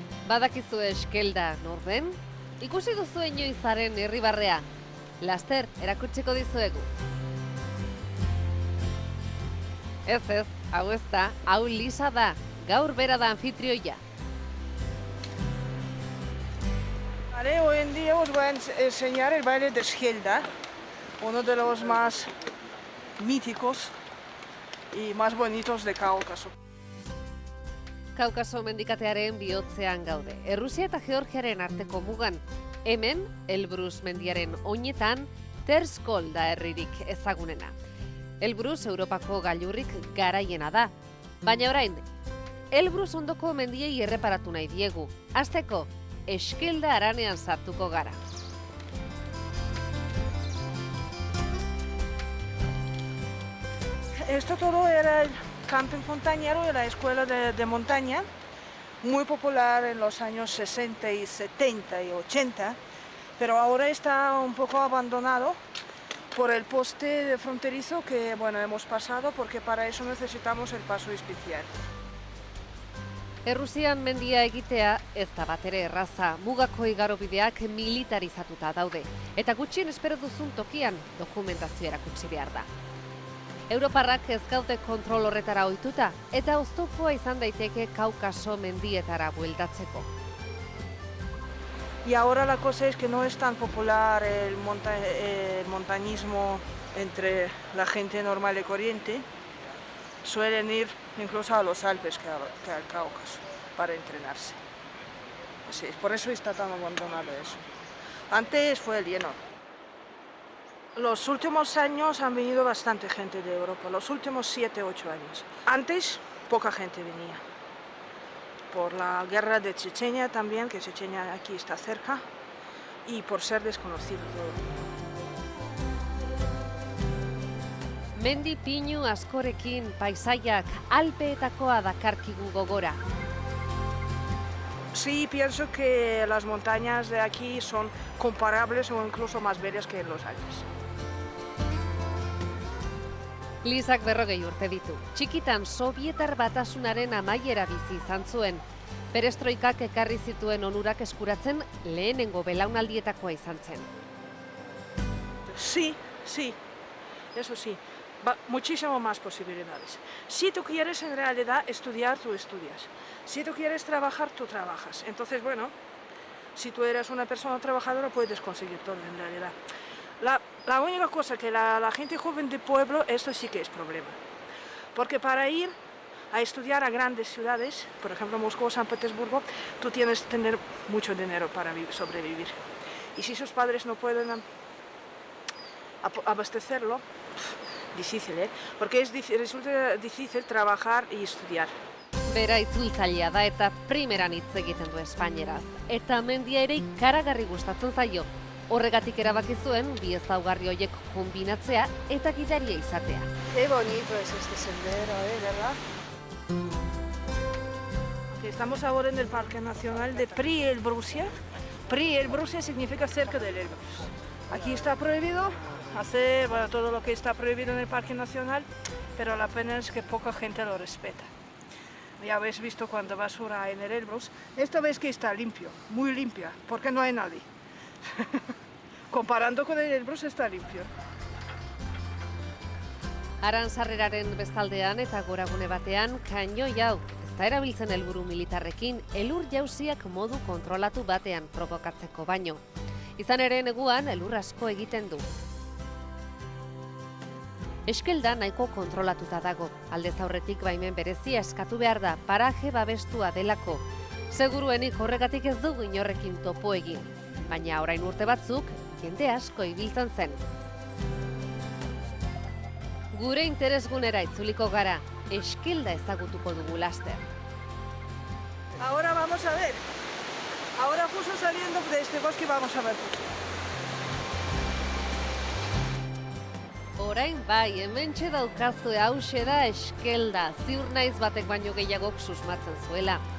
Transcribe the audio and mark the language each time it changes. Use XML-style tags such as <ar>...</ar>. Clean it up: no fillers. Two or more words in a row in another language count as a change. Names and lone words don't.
<eu>Badakizu Eskelda nor den? Ikusi duzu inoizaren irribarrea. Laster erakutsiko dizuegu. Ez, hau ez da, hau Lisa da. Gaur bera da anfitrioia.</eu> <es>Hoy en día os voy a enseñar el baile de Eskelda, uno de los más míticos y más bonitos de Cáucaso.</es> <eu>Kaukaso mendikatearen bihotzean gaude. Errusia eta Georgiaren arteko mugan. Hemen, Elbrus mendiaren oinetan, Terskol da herririk ezagunena. Elbrus Europako gailurrik garaiena da. Baina orain, Elbrus ondoko mendiei erreparatu nahi diegu. Hasteko, Eskelda haranean sartuko gara.</eu> <es>Esto todo era el camping montañero de la escuela de montaña, muy popular en los años 60 y 70 y 80, pero ahora está un poco abandonado por el poste fronterizo que hemos pasado, porque para eso necesitamos el paso especial.</es> <eu>Errusian mendia egitea ez da batere erraza, mugako igarobideak militarizatuta daude, eta gutxien espero duzun tokian dokumentazio erakutsi behar da. Europarrak ez gaude kontrol horretara ohituta, eta oztopoa izan daiteke Kaukaso mendietara bueltatzeko.</eu> <es>Y ahora la cosa es que no es tan popular el montañismo entre la gente normal y corriente. Suelen ir incluso a los Alpes que al Cáucaso para entrenarse. Sí, por eso está tan abandonado eso. Antes fue lleno. Los últimos años han venido bastante gente de Europa, los últimos 7, 8 años. Antes poca gente venía. Por la guerra de Chechenia también, que Chechenia aquí está cerca, y por ser desconocido todo.</es> <eu>Mendi pinu askorekin paisaiak Alpeetakoa dakarkigu gogora.</eu> <es>Sí, pienso que las montañas de aquí son comparables o incluso más bellas que en los Alpes.</es> <eu>Lisak 40 urte ditu. Txikitan Sobietar Batasunaren amaiera bizi izan zuen. Perestroikak ekarri zituen onurak eskuratzen lehenengo belaunaldietakoa izan zen.</eu> <es>Sí, eso sí. Muchísimo más posibilidades. Si tú quieres en realidad estudiar, tú estudias. Si tú quieres trabajar, tú trabajas. Entonces, si tú eres una persona trabajadora, puedes conseguir todo en realidad. La única cosa que la gente joven de pueblo, esto sí que es problema. Porque para ir a estudiar a grandes ciudades, por ejemplo Moscú o San Petersburgo, tú tienes que tener mucho dinero para sobrevivir. Y si sus padres no pueden abastecerlo, difícil, porque resulta difícil trabajar y estudiar.</es> <eu>Bera itzultzailea da eta primeran hitz egiten du espainieraz. Eta mendia ere ikaragarri gustatzen zaio. Horregatik erabaki zuen bi ezaugarri horiek konbinatzea eta gidaria izatea.</eu> <es>Qué bonito es este sendero, ¿verdad? Estamos ahora en el Parque Nacional de Prielbrussia. Prielbrussia significa cerca del Elbrus. Aquí está prohibido hacer todo lo que está prohibido en el Parque Nacional, pero la pena es que poca gente lo respeta. Ya habéis visto cuando basura en el Elbrus. Esta vez que está limpio, muy limpia, porque no hay nadie. Comparando con el Elbrus está limpio.</es> <eu>Arantzarreraren bestaldean eta goragune batean kainoi hau. Ez da erabiltzen helburu militarrekin, elur jauziak modu kontrolatu batean provokatzeko baino. Izan ere neguan elur asko egiten du. Eskelda nahiko kontrolatuta dago. Aldez aurretik baimen berezia eskatu behar da, paraje babestua delako. Seguruenik horregatik ez dugu inorrekin topo egin. Baina orain urte batzuk, jende asko ibiltzen zen. Gure interesgunera itzuliko gara, Eskelda ezagutuko dugu laster.</eu> <es>Ahora vamos a ver. Ahora justo saliendo de este bosque vamos a ver.</es> <eu>Orain bai, hementxe daukazue hauxe da Eskelda, ziur naiz batek baino gehiagok susmatzen zuela.</eu>